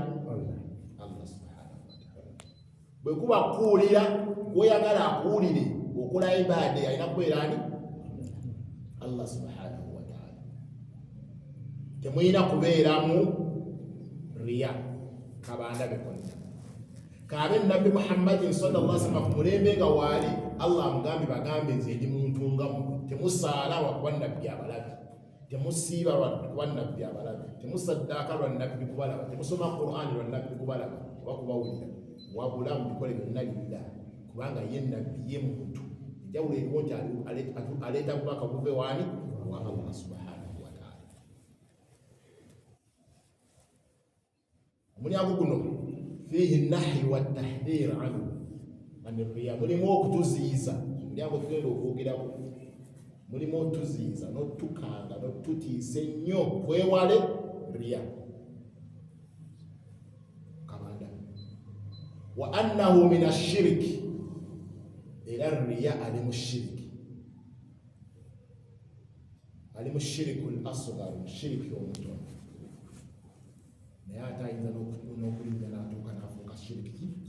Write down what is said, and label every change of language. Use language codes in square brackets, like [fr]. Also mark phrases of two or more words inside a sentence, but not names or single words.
[ar] الله سبحانه وتعالى. [lg] Bwe kuba kuwulira, gw'oyagala akuwulire okola ibaada alina kubeera ani? [ar] الله سبحانه وتعالى. [lg] Temulina kubeeramu riya, kabandabe konna. Kaabe Nabi Muhammad [ar] صلى الله عليه وسلم [lg] ku mulembe nga waali, Allah amugambe bagambe nze ndi muntu nga mmwe, temusaala lwa nabbi abalabe, temusiiba lwa nabbi abalabe, temusaddaaka lwa nabbi kubalaba, temusoma Qur'an lwa nabbi kubalaba oba kubawulira, wabula mubikole byonna lillah, kubanga ye nabbi ye muntu. Enjawulo eriwo nti aleeta bubaka buve waani? [ar] وا الله سبحانه وتعالى. [lg] Omulyango guno [ar] فيه نهي و تحذير عنه رياء, [lg] mulimu okutuziyiza, omulyango tugenda okwogerako, mulimu otuziyiza n'otukanga n'otutiisa ennyo twewale riya, kabanda. [ar] وأنه من الشرك, [lg] era riya ali mu shiriki, ali mu [ar] الشرك الأصغر, [lg] shiriki omutono, naye ate ayinza n'okulinnya n'atuuka n'afuuka shiriki.